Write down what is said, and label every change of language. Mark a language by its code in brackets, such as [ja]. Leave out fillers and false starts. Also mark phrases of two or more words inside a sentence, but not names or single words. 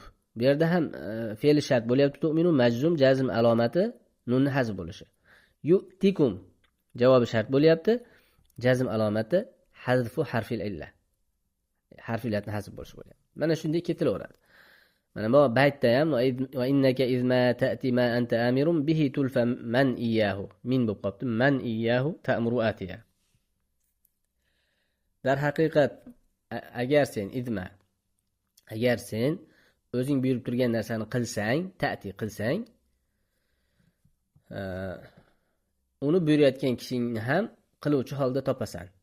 [uz] Bu yerda ham fe'l shart bo'lyapti. Tu'minu majzum, jazm alomati nunni hazf bo'lishi. Yu'tikum javobi shart bo'lyapti. Jazm alomati [ar] حذف حرف العلة. [uz] Harf illatni hazf bo'lishi bo'lyapti. Mana shunday ketilaveradi. Mana bu baytda ham [ar] وإنك إذ ما تأت ما أنت آمر به تلف من إياه, [uz] min bo'lib qolibdi. [ar] من إياه تأمر آتيا. [uz] Dar haqiqat agar sen izma, agar sen o'zing buyurib turgan narsani qilsang, ta'ti qilsang, uni buyurayotgan kishingni ham qiluvchi holda topasan.